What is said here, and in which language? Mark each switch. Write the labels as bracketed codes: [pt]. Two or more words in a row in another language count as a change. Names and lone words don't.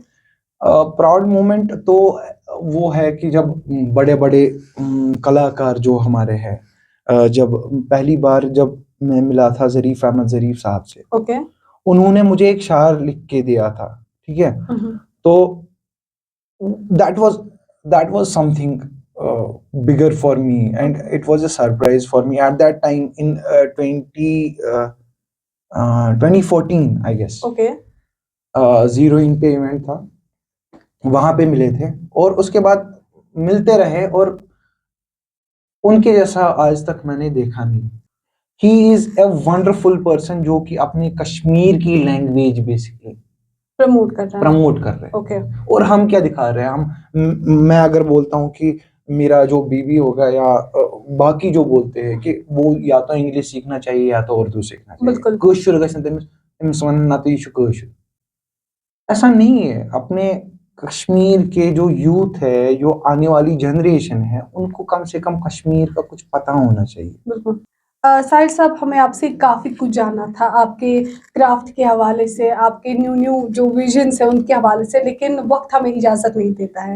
[en] proud moment [hi] तो वो है कि जब बड़े बड़े कलाकार जो हमारे हैं, जब पहली बार जब मैं मिला था ज़रीफ अहमद ज़रीफ साहब से, ओके। उन्होंने मुझे एक शार लिख के दिया था, ठीक है। [en] तो that was that was something bigger for me, and it was a surprise for me at that time in 2014 I guess। [hi] ओके। जीरो इन पे इवेंट था, वहां पे मिले थे, और उसके बाद मिलते रहे, और उनके जैसा आज तक मैंने देखा नहीं। [en] he is a wonderful person [hi] जो कि अपने कश्मीर की लैंग्वेज बेसिकली प्रमोट कर रहा है। प्रमोट कर रहे हैं। ओके। और हम क्या दिखा रहे हैं, मैं अगर बोलता हूँ कि मेरा जो बीबी होगा या बाकी जो बोलते हैं कि वो या तो इंग्लिश सीखना चाहिए या तो उर्दू सीखना चाहिए, बिल्कुल। [ks] कश्मीर गژھِ नہٕ तमिस वन ना [hi] तो ये कश्मीर, ऐसा नहीं है। अपने कश्मीर के जो यूथ है, जो आने वाली जनरेशन है, उनको कम से कम कश्मीर का कुछ पता होना चाहिए। बिल्कुल। साहिर साहब, हमें आपसे काफ़ी कुछ जानना था आपके क्राफ्ट के हवाले से, आपके [en] new new [hi] जो विजन्स हैं उनके हवाले से, लेकिन वक्त हमें इजाज़त नहीं देता है।